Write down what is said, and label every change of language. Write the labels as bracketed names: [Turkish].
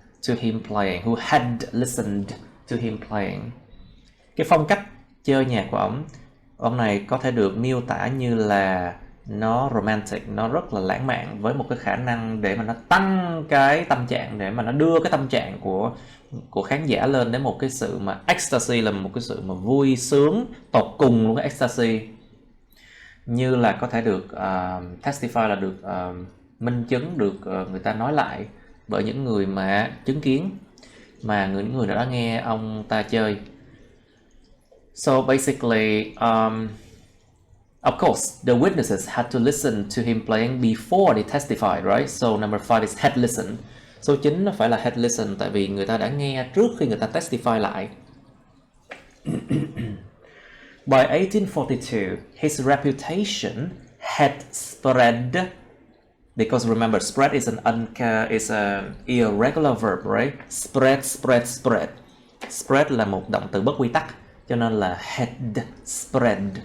[English] to him playing, who had listened to him playing. [Vietnamese] Cái phong cách chơi nhạc của ông này có thể được miêu tả như là nó romantic, nó rất là lãng mạn, với một cái khả năng để mà nó tăng cái tâm trạng, để mà nó đưa cái tâm trạng của khán giả lên đến một cái sự mà ecstasy, là một cái sự mà vui sướng tột cùng luôn, cái ecstasy, như là có thể được testify, là được minh chứng, được người ta nói lại bởi những người mà chứng kiến, mà những người đã nghe ông ta chơi. [English] So basically, of course, the witnesses had to listen to him playing before they testified, right? So number 5 is had listened. [Vietnamese] Số 9 nó phải là [English] had listened, [Vietnamese] tại vì người ta đã nghe trước khi người ta testify lại. [English] By 1842, his reputation had spread, because remember, spread is an irregular verb, right? Spread. [Vietnamese] Spread là một động từ bất quy tắc, cho nên là [English] had spread.